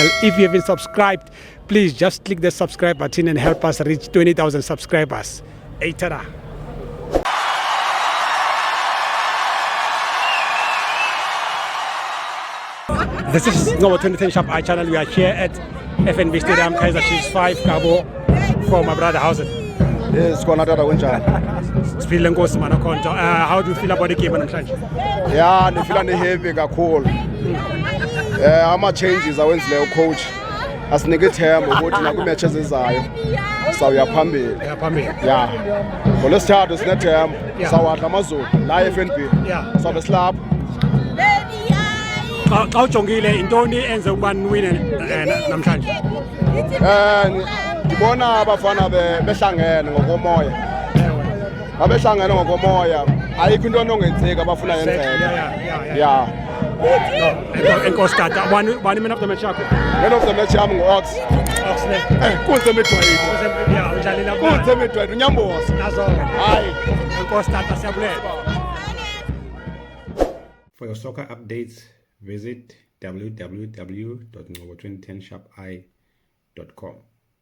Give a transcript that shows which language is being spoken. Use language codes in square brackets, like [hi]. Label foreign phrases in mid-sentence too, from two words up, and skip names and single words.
[en] If you haven't subscribed, please just click the subscribe button and help us reach 20,000 subscribers. Hey, tada. This is Ngobo 2010 Shop I channel. We are here at FNB Stadium, Kaizer Chiefs 5, Cabo, for my brother. How's it? Yes, [xh] khona tata kunjani? Siphile nkosi mana khonto. [en] How do you feel about the game namhlanje? [xh] Yeah, ndifila happy kakhulu. Ama changes awenzileyo coach asinike ithemba ukuthi naku-matches ezayo sawuya phambili. [en] Yeah. [xh] Ngolwesithathu sinethemba sawadla amazulu la e-FNB. Sabe silapho. Xa ujongile intoni enze ukuba niwine namhlanje? Ndibona abafana behlangene ngokomoya. Abehlangene ngokomoya. Ayikho into onongenzeki abafuna yenzeka. [en] Yeah. [xh] Enkosi tata. Bani [en] man of the match [xh] yakho? [en] Man of the match [xh] yami ngu-Ox. Kunze midwayini. Yeah, udlalela kunze midwayini unyamboza. Nazo. Hayi. Enkosi tata siyabulela. [en] For your soccer updates, visit www.ngobo2010shopi.com.